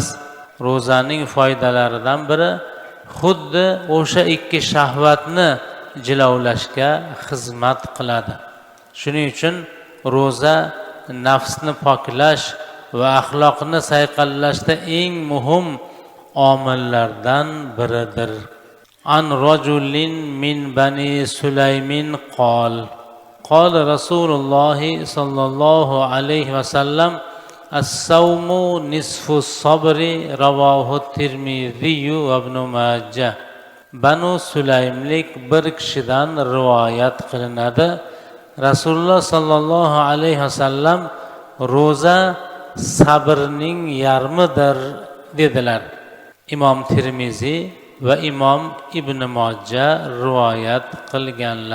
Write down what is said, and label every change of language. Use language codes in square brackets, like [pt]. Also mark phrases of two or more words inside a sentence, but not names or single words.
[uz] Ro'zaning foydalaridan biri xuddi o'sha ikki shahvatni jilovlashga xizmat qiladi. Shuning uchun ro'za nafsni poklash va axloqni sayqallashda eng muhim omillardan biridir. [ar] عن رجل من بني سليم قال رسول الله صلى الله عليه وسلم الصوم نصف الصبر رواه الترمذي وابن ماجه. [uz] Banu Sulaymlik bir kishidan rivoyat qilinadi. [ar] رسول الله صلى الله عليه وسلم [uz] ro'za sabrning yarmidir dedilar. Imom Tirmizi va Imom Ibn Majah rivoyat qilganlar.